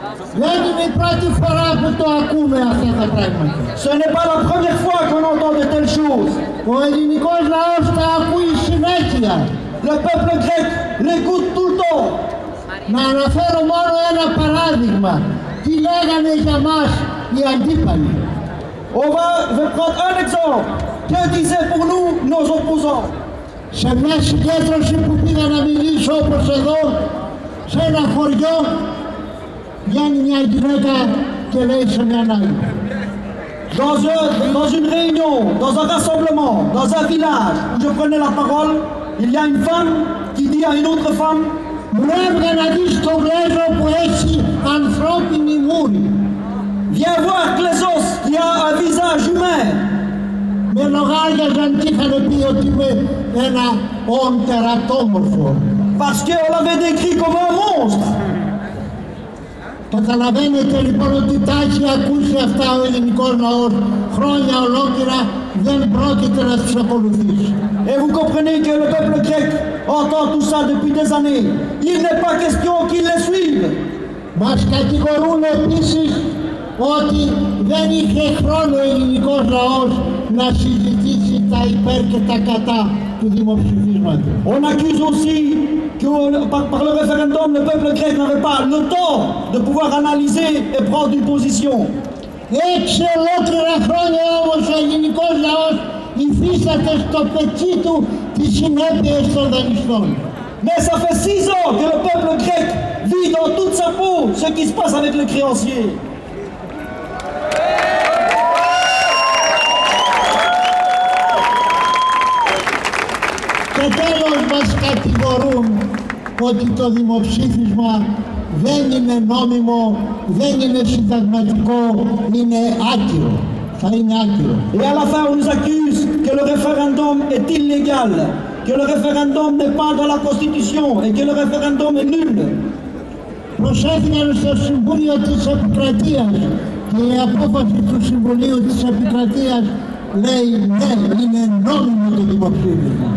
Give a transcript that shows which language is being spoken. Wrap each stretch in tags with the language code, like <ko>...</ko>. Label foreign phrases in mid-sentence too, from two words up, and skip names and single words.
<el>Δεν είναι η πρώτη φορά που το ακούμε αυτά τα πράγματα.</el> <fr>Ce n'est pas la première fois qu'on entend de telles choses.</fr> <el>Ο ελληνικός λαός τα ακούει συνέχεια.</el> <fr>Le peuple grec l'écoute tout le temps.</fr> <el>Να αναφέρω μόνο ένα παράδειγμα. Τι λέγανε για μας οι αντίπαλοι.</el> <fr>On va prendre un exemple. Que disaient pour nous nos opposants?</fr> <el>Σε μια συγκέντρωση που πήγα να μιλήσω όπως εδώ, σε ένα χωριό, βγαίνει μια γυναίκα και λέει σε μια άλλη.</el> <fr>Dans une réunion, dans un rassemblement, dans un village où je prenais la parole, il y a une femme qui dit à une autre femme:</fr> <el>Μου έβγα να δεις το γλέζο που έχει ανθρώπινη μούρη.</el> <fr>Viens voir Glezos qui a un visage humain.</fr> <el>Με λογάριαζαν και είχαν πει ότι είμαι ένα οντερατόμορφο.</el> <fr>Parce qu'on l'avait décrit comme un monstre.</fr> <el>Καταλαβαίνετε λοιπόν ότι τα έχει ακούσει αυτά ο ελληνικός λαός χρόνια ολόκληρα, δεν πρόκειται να τους ακολουθήσει.</el> <fr>Et vous comprenez que le peuple grec entend tout ça depuis des années. Il n'est pas question qu'il les suive.</fr> <el>Μας κατηγορούν επίσης ότι δεν είχε χρόνο ο ελληνικός λαός να συζητήσει τα υπέρ και τα κατά του δημοψηφίσματος.</el> <fr>On accuse aussi que par le référendum, le peuple grec n'avait pas le temps de pouvoir analyser et prendre une position.</fr> <el>6 ολόκληρα χρόνια όμως ο ελληνικός λαός υφίσταται στο πετσί του τις συνέπειες των δανειστών.</el> <fr>Mais ça fait 6 ans que le peuple grec vit dans toute sa peau ce qui se passe avec les créanciers.</fr> <el>Και τέλος μας κατηγορούν ότι το δημοψήφισμα δεν είναι νόμιμο, δεν είναι συνταγματικό, είναι άκυρο. Θα είναι άκυρο.</el> <fr>Et à la fin, on nous accuse que le référendum est illégal, que le référendum n'est pas dans la Constitution et que le référendum est nul.</fr> <el>Προσέφηκαν στο Συμβούλιο της Επικρατείας και η απόφαση του Συμβουλίου της Επικρατείας λέει ναι, είναι νόμιμο το δημοψήφισμα.</el>